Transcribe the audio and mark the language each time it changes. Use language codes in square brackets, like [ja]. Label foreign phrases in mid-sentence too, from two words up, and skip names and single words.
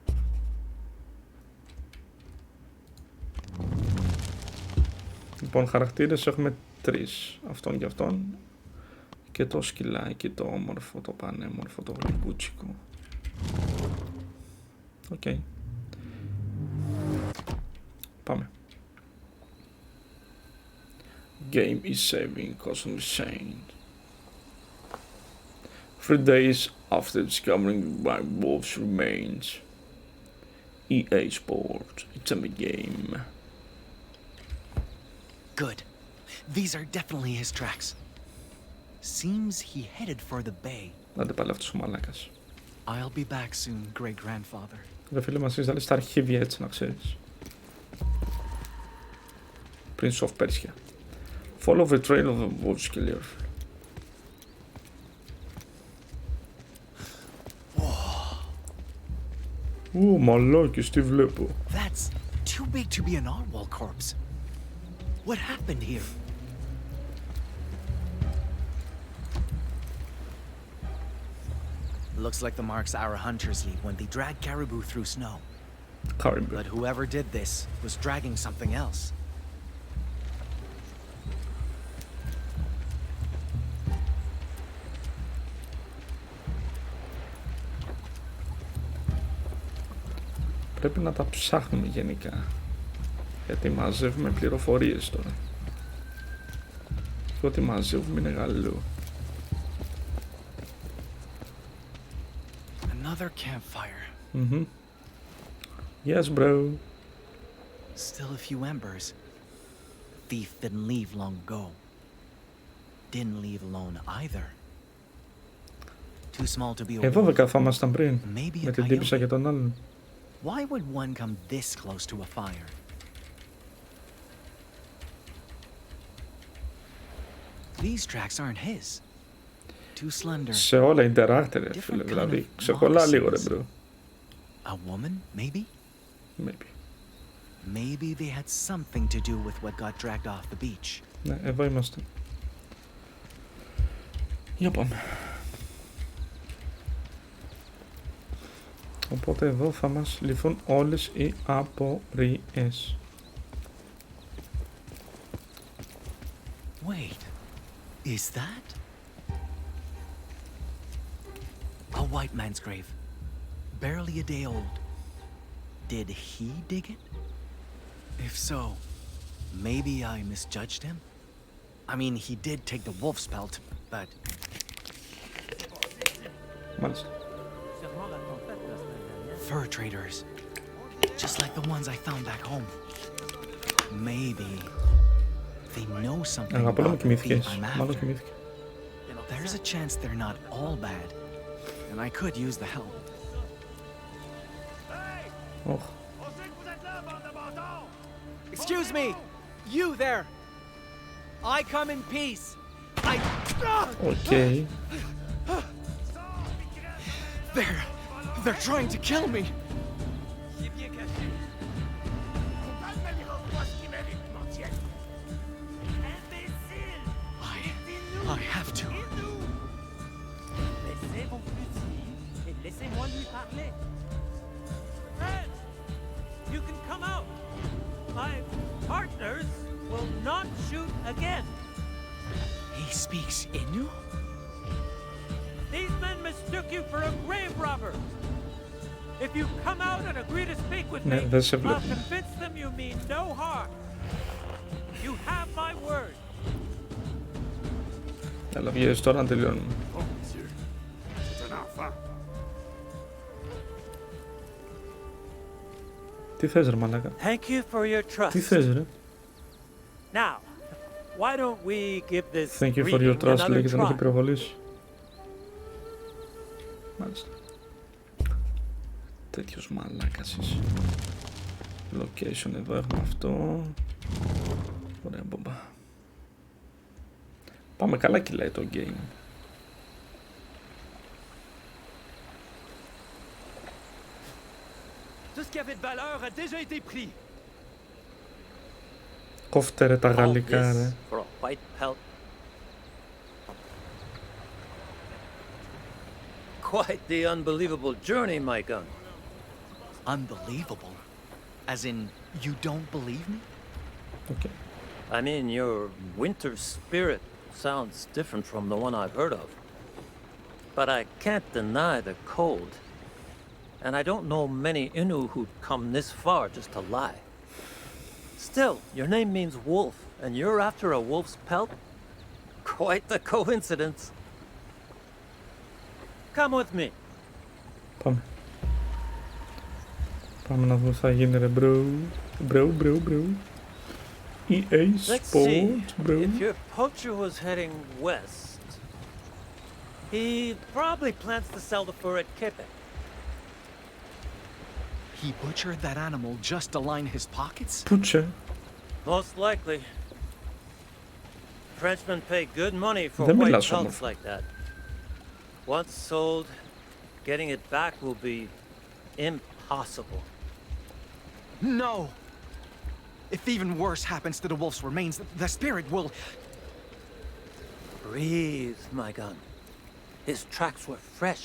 [el] Λοιπόν, χαρακτήρες έχουμε 3. Αυτόν και αυτόν. Και το σκυλάκι, το όμορφο, το πανέμορφο, το γλυκούτσικο. Οκ. Πάμε. [en] Game is saving, constantly saying. 3 days after discovering my wolf's remains. EA Sports, it's a game. Good. These are definitely his tracks. Seems he headed for the bay. [el] Άντε πάλι αυτός ο μαλάκας. [en] I'll be back soon, great-grandfather. [el] Ρε φίλε μας είσαι στα αρχίδια έτσι να ξέρεις. [en] Prince of Persia. Follow the trail of the wolves killer. [el] Ω, μαλάκες, τι βλέπω. [en] That's too big to be an narwhal corpse. What happened here? Looks like the marks our hunters leave when they drag caribou through snow. Caribou. But whoever did this was dragging something else. [el] Πρέπει να τα ψάχνουμε γενικά. Γιατί μαζεύουμε πληροφορίες τώρα. Και ό,τι μαζεύουμε είναι γαλλό. [en] Another campfire. Mm-hmm. Yes, bro. Still a few embers. Thief didn't leave long ago. didn't leave alone either. Too small to be a [el] Εδώ [en] wolf. [el] δεν καθόμασταν πριν. [en] Maybe [el] Με [en] a [el] την τύπισσα και [en] coyote. [el] τον άλλον. [en] Why would one come this close to a fire? These tracks aren't his. Too slender. [el] Σε όλα interactive, ρε φίλε. [en] Different [el] Δηλαδή, [en] kind of [el] ξεκολλά λίγο, ρε [en] moccasins. [el] bro. [en] A woman, maybe? Maybe. Maybe they had something to do with what got dragged off the beach. [el] Ναι, εδώ είμαστε. Για πάμε. Οπότε εδώ θα μας λυθούν όλες οι απορίες. [en] Wait, is that? A white man's grave. Barely a day old. Did he dig it? If so, maybe I misjudged him? I mean, he did take the wolf's pelt, but... [el] Μάλιστα. [en] Fur traders. Just like the ones I found back home. Maybe they know something [el] Αγαπώ να μου [en] about the thief [el] κοιμήθηκες. [en] I'm [el] Μάλλον [en] after. [el] κοιμήθηκε. [en] There's a chance they're not all bad, and I could use the help. [el] Ωχ. [en] Excuse me! You there! I come in peace! [el] Οκ. [en] They're trying to kill me! I have to. [fr] Laissez vos fusils et laissez-moi lui parler. [en] Fred, you can come out. My partners will not shoot again. He speaks Innu? These men mistook you for a grave robber. If you come out and agree to speak with [el] Ναι, [en] me, [el] δεν σε [en] I'll [el] βλέπω. [en] convince them you mean no harm. You have my word. [el] Έλα, βγες τώρα να τελειώνουμε. Τι θες ρε μαλάκα. [en] Thank you for your trust. [el] Τι θες ρε. [en] Now, why don't we give this Thank you for your reading trust, another [el] λέει και τον έχει [en] try? [el] πυροβολήσει. Μάλιστα. Τέτοιος μαλάκας είσαι. Location εδώ έχουμε αυτό. Ωραία μπομπά. Πάμε, καλά κυλάει το game. [fr] Tout ce qui avait de valeur a déjà été pris. [el] Κόφτε ρε τα γαλλικά ρε. [en] For a white pelt. Quite the unbelievable journey, my gun. Unbelievable. As in, you don't believe me? Okay. I mean, your winter spirit sounds different from the one I've heard of. But I can't deny the cold. And I don't know many Innu who'd come this far just to lie. Still, your name means wolf, and you're after a wolf's pelt? Quite the coincidence. Come with me. [el] Πάμε. Πάμε να δούμε τι θα γίνει ρε bro. Bro. EA [en] Let's see. [el] Sports bro. [en] If your poacher was heading west, he probably plans to sell the fur at Quebec. He butchered that animal just to line his pockets? [el] Πούτσε. [en] Most likely. Frenchmen pay good money for [el] Δεν [en] white [el] μιλάς [en] pelts [el] όμορφα. [en] like that. Once sold, getting it back will be impossible. No! If even worse happens to the wolf's remains, the spirit will... Breathe, my gun. His tracks were fresh.